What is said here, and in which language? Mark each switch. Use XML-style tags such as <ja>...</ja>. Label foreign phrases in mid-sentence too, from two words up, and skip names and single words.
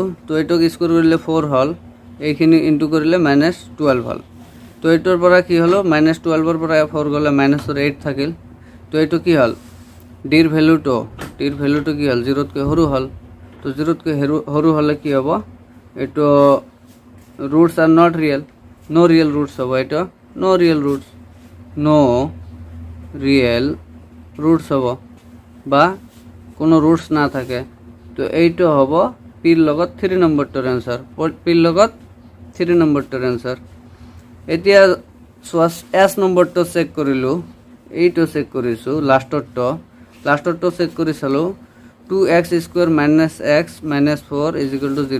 <as>তো এইটোক স্কোয়ার কৰিলে 4 হ'ল এইখিনি ইনটু কৰিলে -12 হ'ল। তো এইটোৰ পৰা কি হলো -12ৰ পৰা 4 গ'লে -8 থাকিল। তো এইটো কি হ'ল ডিৰ ভ্যালুটো কি হ'ল 0তকৈ সৰু হ'ল। তো 0তকৈ সৰু হ'লে কি হ'ব এইটো</as> <en>roots are not real, no real roots</en> <as>হ'ব। এইটো</as> <en>no real roots</en> <as>হ'ব বা কোনো roots না থাকে। তো এইটো হ'ব পিৰ লগত 3 নম্বৰটোৰ এনসাৰ। পিৰ লগত 3 নম্বৰটোৰ এনসাৰ। এতিয়া এস নম্বৰটো চেক কৰিলোঁ। এইটো চেক কৰিছোঁ লাষ্টৰটো চেক কৰি চালোঁ 2x² - x - 4 = 0।</as>